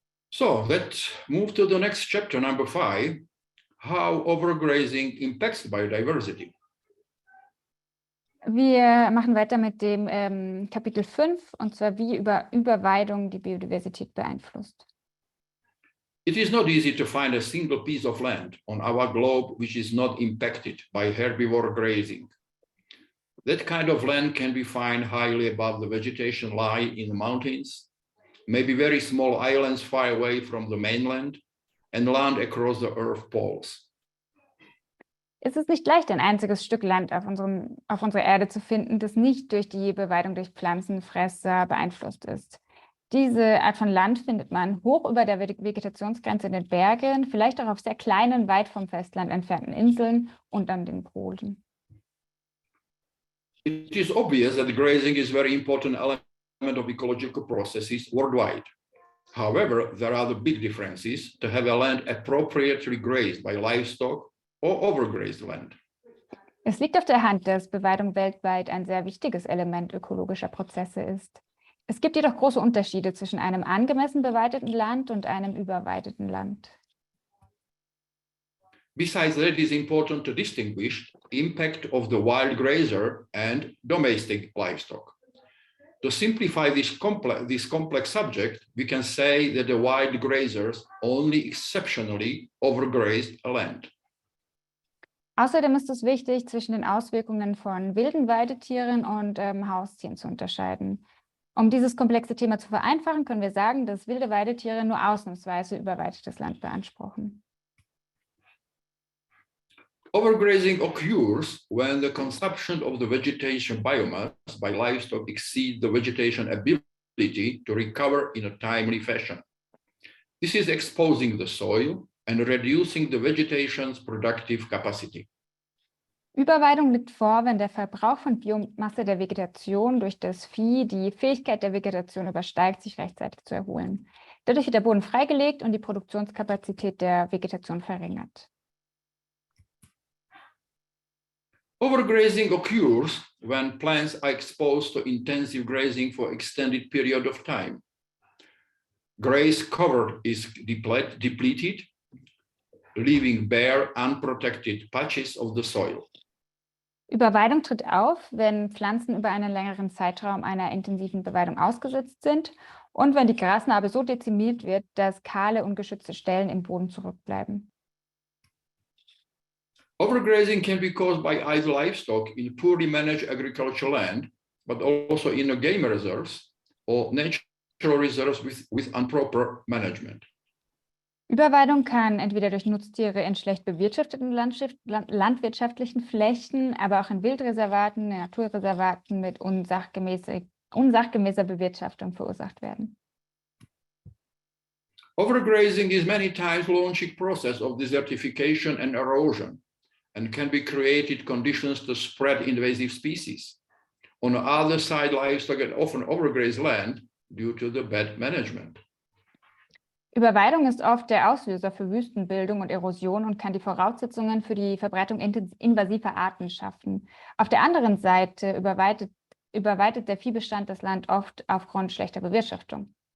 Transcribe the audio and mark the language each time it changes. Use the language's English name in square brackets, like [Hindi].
[English] So let's move to the next chapter, number 5, how overgrazing impacts biodiversity. [German] Wir machen weiter mit dem Kapitel 5, und zwar wie Überweidung die Biodiversität beeinflusst. [English] It is not easy to find a single piece of land on our globe which is not impacted by herbivore grazing. That kind of land can be found highly above the vegetation line in the mountains, maybe very small islands far away from the mainland, and land across the Earth poles. [German] Es ist nicht leicht, ein einziges Stück Land auf unserer Erde zu finden, das nicht durch die Beweidung durch Pflanzenfresser beeinflusst ist. Diese Art von Land findet man hoch über der Vegetationsgrenze in den Bergen, vielleicht auch auf sehr kleinen, weit vom Festland entfernten Inseln und an den Polen. [English] It is obvious that grazing is a very important element of ecological processes worldwide. However, there are the big differences to have a land appropriately grazed by livestock or overgrazed land. [German] Es liegt auf der Hand, dass Beweidung weltweit ein sehr wichtiges Element ökologischer Prozesse ist. Es gibt jedoch große Unterschiede zwischen einem angemessen beweideten Land und einem überweideten Land. [English] Besides that, it is important to distinguish impact of the wild grazer and domestic livestock. To simplify this complex subject, we can say that the wild grazers only exceptionally overgrazed a land. [German] Außerdem ist es wichtig, zwischen den Auswirkungen von wilden Weidetieren und Haustieren zu unterscheiden. Um dieses komplexe Thema zu vereinfachen, können wir sagen, dass wilde Weidetiere nur ausnahmsweise überweitetes Land beanspruchen. [English] Overgrazing occurs when the consumption of the vegetation biomass by livestock exceeds the vegetation ability to recover in a timely fashion. This is exposing the soil and reducing the vegetation's productive capacity. [German] Überweidung liegt vor, wenn der Verbrauch von Biomasse der Vegetation durch das Vieh die Fähigkeit der Vegetation übersteigt, sich rechtzeitig zu erholen. Dadurch wird der Boden freigelegt und die Produktionskapazität der Vegetation verringert. [English] Overgrazing occurs when plants are exposed to intensive grazing for extended period of time. Graze cover is depleted, leaving bare, unprotected patches of the soil. [German] Überweidung tritt auf, wenn Pflanzen über einen längeren Zeitraum einer intensiven Beweidung ausgesetzt sind und wenn die Grasnarbe so dezimiert wird, dass kahle, ungeschützte Stellen im Boden zurückbleiben. [English] Overgrazing can be caused by idle livestock in poorly managed agricultural land, but also in game reserves or natural reserves with improper management. [German] Überweidung kann entweder durch Nutztiere in schlecht bewirtschafteten landwirtschaftlichen Flächen, aber auch in Wildreservaten, in Naturreservaten mit unsachgemäßer Bewirtschaftung verursacht werden. [English] Overgrazing is many times launching process of desertification and erosion and can be created conditions to spread invasive species. On the other side, livestock get often overgraze land due to the bad management. [German] Überweidung ist oft der Auslöser für Wüstenbildung und Erosion und kann die Voraussetzungen für die Verbreitung invasiver Arten schaffen. Auf der anderen Seite überweitet der Viehbestand das Land oft aufgrund schlechter Bewirtschaftung.